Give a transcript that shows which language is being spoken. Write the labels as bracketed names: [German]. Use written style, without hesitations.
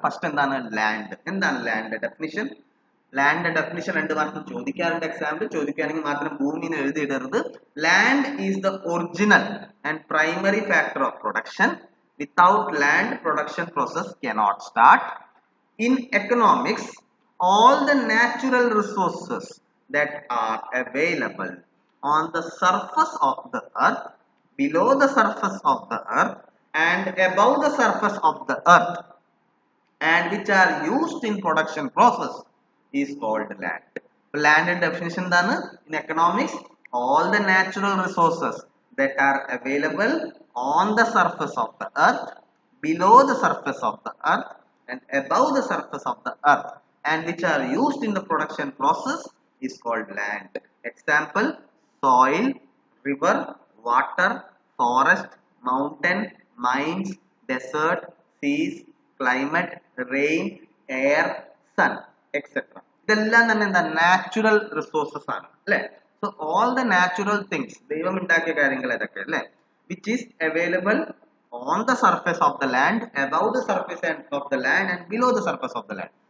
[Malayalam] First എന്താണ് land? എന്താണ് land definition? Land definition 2 മാർക്കും ചോദിക്കാറുണ്ട് എക്സാമിൽ. ചോദിക്കുകയാണെങ്കിൽ മാത്രം ഭൂമിന്ന് എഴുതിയിടരുത്. [English] Land is the original and primary factor of production. Without land production process cannot start. In economics, all the natural resources that are available on the surface of the earth, below the surface of the earth and above the surface of the earth and which are used in production process is called land. Land definition [Malayalam] എന്താണ്? [English] In economics, all the natural resources that are available on the surface of the earth, below the surface of the earth and above the surface of the earth and which are used in the production process is called land. Example: soil, river, water, forest, mountain, mines, desert, seas, climate, rain, air, sun, etc. [Malayalam] ഇതെല്ലാം തന്നെ എന്താ? Natural resources ആണ് അല്ലെ. [English] so all the natural things, [Malayalam] ദൈവം ഉണ്ടാക്കിയ കാര്യങ്ങൾ ഏതൊക്കെ അല്ലെ, [English] Which is available on the surface of the land, above the surface of the land and below the surface of the land.